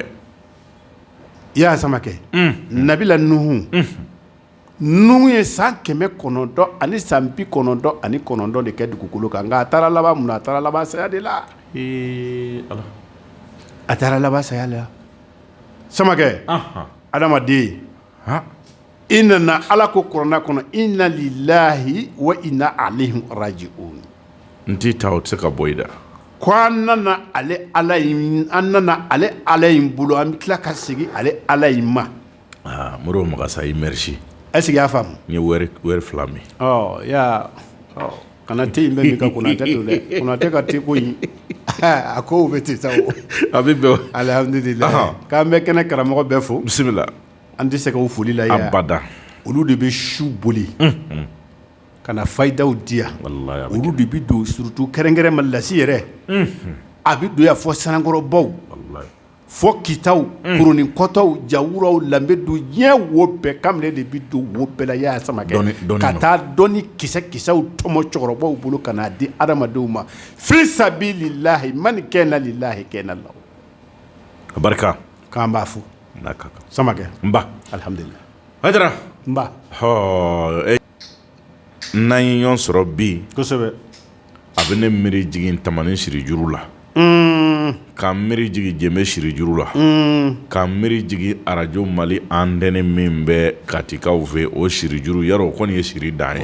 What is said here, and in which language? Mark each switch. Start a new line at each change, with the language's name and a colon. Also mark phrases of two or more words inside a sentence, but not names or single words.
Bambara: y'a samakɛ nabila nuhu nuhu ye san 900 ani san 99 de kɛ dugukolo kan nka a taara laban mun na a taara laban saya de la ala a taara laban saya la samakɛ adamaden i nana ala ko kuranna kɔnɔ
Arabic: إنا لله وإنا إليه راجعون
Bambara: n t'i ta o tɛ se ka bɔ i da ko an nana ale ala in bolo an bɛ tila ka segin ale ala in ma Modibo Magasa i merci
French: est-ce que
Bambara: y'a faamu n ye wɛri 2 min kana te in bɛ min ka Konatɛ to dɛ Konatɛ ka te ko in a kow bɛ ten sa o a bɛ bɛn alhamdulilayi k'an bɛ kɛnɛ karamɔgɔ bɛɛ fo bisimila an tɛ se ka o foli la yan abada olu de bɛ su boli ka na fayidaw di yan olu de bɛ don surtout kɛrɛnkɛrɛn Malilasi yɛrɛ a bɛ don yan fɔ Sanakɔrɔbaw fɔ Kitaw Kurunin kɔtɔw Jawuraw Lanbedu diɲɛ wo bɛɛ Kamalen de bɛ don wo bɛɛ la y'a samakɛ ka taa dɔnni kisɛw tɔmɔ cɛkɔrɔbaw bolo ka n'a di adamadenw ma
Arabic: في سبيل الله من كان لله كان له
Bambara: a barika k'an b'a fo samakɛ n ba alhamdulilayi Haidara n ba n'an ye ɲɔgɔn sɔrɔ bi kosɛbɛ a bɛ ne miiri jigin Tamani Sirijuru la k'an miiri jigin Jɛmɛ Sirijuru la k'an miiri jigin arajo Mali antenne min bɛ Katikaw fɛ o Sirijuru yarɔ o kɔni ye siri dan ye